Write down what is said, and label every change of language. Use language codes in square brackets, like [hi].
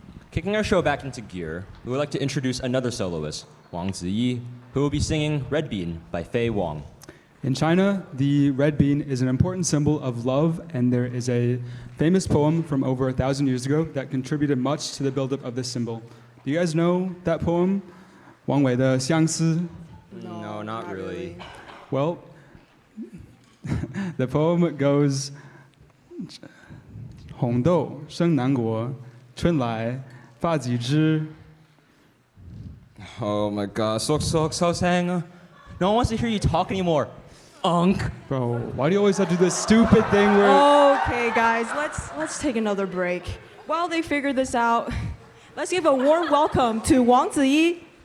[en] Kicking our show back into gear, we would like to introduce another soloist, Wang Ziyi, who will be singing Red Bean by Fei Wang. In China, the red bean is an important symbol of love, and there is a famous poem from over 1,000 years ago that contributed much to the buildup of this symbol. Do you guys know that poem? [zh] 王维的相思? [en] No, not really. Well, the poem goes, [zh] 红豆生南国，春来发几枝. [en] Oh my god, so sang. No one wants to hear you talk anymore. Unk. Bro, why do you always have to do this stupid thing where... Okay, guys, let's take another break. While they figure this out, let's give a warm welcome to Wang Ziyi.